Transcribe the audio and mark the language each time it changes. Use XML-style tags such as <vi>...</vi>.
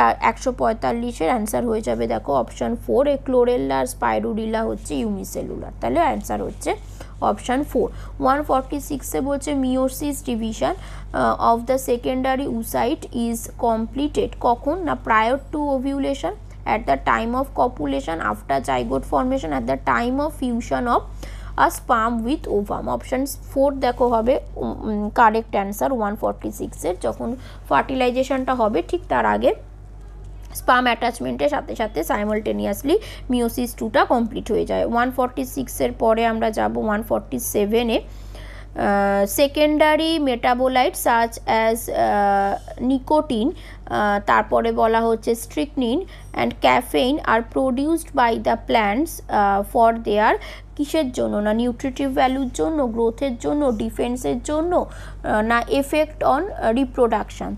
<bn>145 answer হয়ে যাবে দেখো অপশান 4, এ ক্লোরেল্লা আর স্পাইরুলিলা হচ্ছে ইউনিসেলুলার, তাহলে অ্যান্সার হচ্ছে অপশান 4।</bn> <en>146 বলছে meiosis division of the secondary oocyte is completed কখন, না prior to ovulation, at the time of copulation, after zygote formation, at the time of fusion of a sperm with ovum.</en> <bn>Option 4 দেখো হবে correct answer 146 যখন ফার্টিলাইজেশনটা হবে ঠিক তার আগে sperm অ্যাটাচমেন্টের সাথে সাথে সাইমালটেনিয়াসলি মিওসিস 2টা কমপ্লিট হয়ে যায়। 146 পরে আমরা যাব 147</bn> <en>secondary metabolite such as nicotine,</en> <bn>তারপরে বলা হচ্ছে</bn> <en>strychnine and caffeine are produced by the plants for their</en> <bn>কিসের জন্য, না নিউট্রিটিভ ভ্যালুর জন্য, গ্রোথের জন্য, ডিফেন্সের জন্য, না এফেক্ট অন রিপ্রোডাকশান।</bn>